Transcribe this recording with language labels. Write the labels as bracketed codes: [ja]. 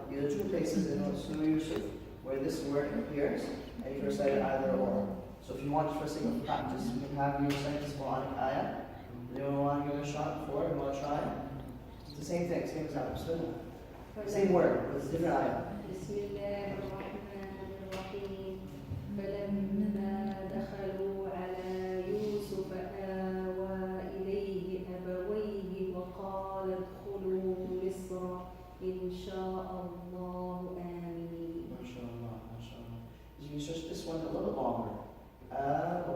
[en] These are two places in Surah Yusuf where this word appears, and you can recite it either or. So if you want for the sake of practice, you can have you recite this Quranic ayah. You don't want to give it a shot before, you want to try it. It's the same thing, same example. Same word, but it's different ayah. [ar] بسم الله الرحمن الرحيم فلما دخلوا على يوسف آوى إليه أبويه وقال ادخلوا مصر إن شاء الله آمنين. [en] MashaAllah. You can stretch this one a little bit longer.